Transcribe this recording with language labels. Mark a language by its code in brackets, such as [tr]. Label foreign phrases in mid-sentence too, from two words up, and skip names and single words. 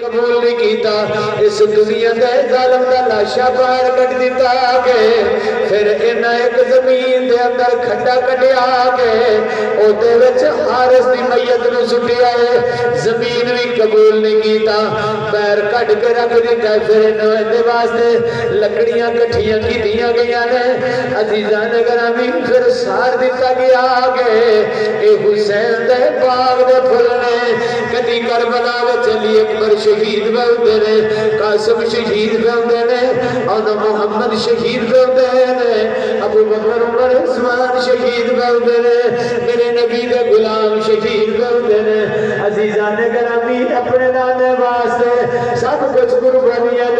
[pa] قبول نہیں کیتا اس دنیا دے ظالم دا لاشا باہر کٹ دیتا گے پھر انہاں ایک زمین دے اندر کھڈا کڈیا گے او دے وچ حارث دی میت نو سٹیا ہے زمین بھی قبول نہیں کیتا پیر کٹ کے رکھ دیتا پھر انہاں دے واسطے لکڑیاں کٹھیاں کیتیاں گئیاں نے عزیزان گرامی پھر سار دیتا گیا گے اے حسین دے باغ دے پھل نے کدی کربلا وچ علی اکبر شہید ہوندے نے قاسم شہید ہوندے نے اور محمد شہید ہوندے نے ابو بکر عمر عثمان شہید ہوندے نے میرے نبی دے غلام شہید ہوندے نے عزیزان گرامی اپنے نانے واسطے سب کچھ قربانیاں دے